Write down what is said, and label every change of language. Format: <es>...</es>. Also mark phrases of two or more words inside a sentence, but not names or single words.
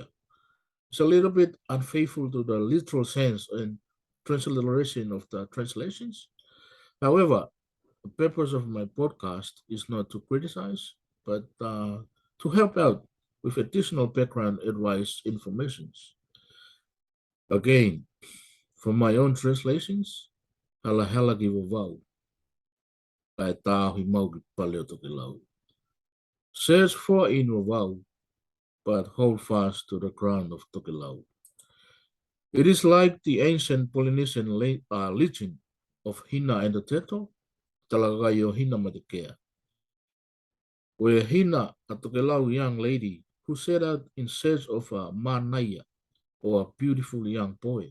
<en>It's a little bit unfaithful to the literal sense and transliteration of the translations. However, the purpose of my podcast is not to criticize, but to help out with additional background advice informations. Again, from my own translations,</en> <tkl>hala hala ki vavau, kai tāhui mau ki paleo Tokelau.</tkl> <en>Search for in vavau, but hold fast to the crown of Tokelau. It is like the ancient Polynesian legend of Hina and the turtle, Talagayo Hina Madekea, where Hina, a Tokelau young lady who set out in search of a manaya, or a beautiful young boy.</en>